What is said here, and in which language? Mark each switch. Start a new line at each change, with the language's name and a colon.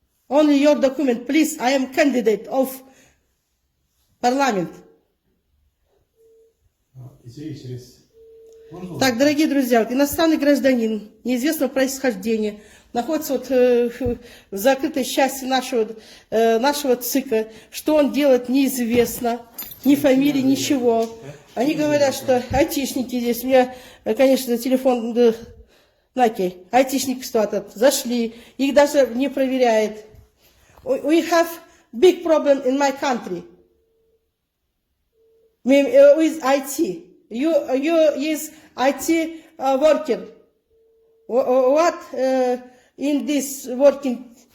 English: Only your document, please. I am candidate of parliament.
Russian: Через... Так, дорогие друзья, вот иностранный гражданин неизвестного происхождения находится вот в закрытой части нашего ЦИКа. Что он делает, неизвестно. Ни фамилии, ничего. Они говорят, что айтишники здесь. У меня, конечно, телефон... Окей, айтишники зашли. Их даже не проверяет.
English: We have big problem in my country. With IT. You is IT worker. What in this working?